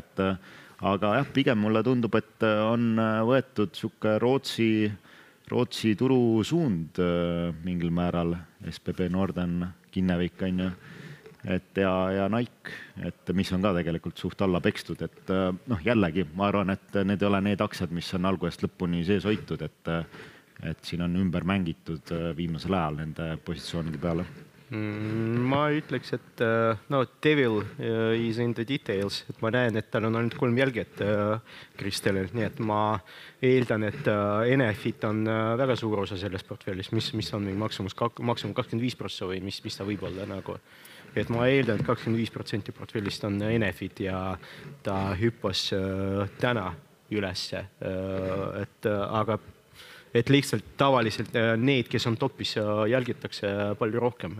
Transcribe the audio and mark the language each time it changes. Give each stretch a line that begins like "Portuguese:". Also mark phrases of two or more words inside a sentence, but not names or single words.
Estonian: Aga jah, pigem mulle tundub, et on võetud sihuke Rootsi turu suund mingil määral, SBB Norden, Kinnevik et ja Nike, et mis on ka tegelikult suht alla pekstud. Et jällegi, ma arvan, et need ei ole need aktsiad, mis on algusest lõpuni sees hoitud, et siin on ümber mängitud viimasel ajal nende positsioonide peale. Ma ütleks, et
English: devil is in the details,
Estonian: et ma näen, et tal on ainult 3 jälget Kristelil, nii et ma eeldan, et Enefit on väga suur osa sellest portfellis, mis on maksimum 25% või mis ta võib olla nagu. Et ma eeldan, et 25% portfellist on Enefit ja ta hüppas täna ülesse, aga et lihtsalt tavaliselt need, kes on topis, jälgitakse palju rohkem.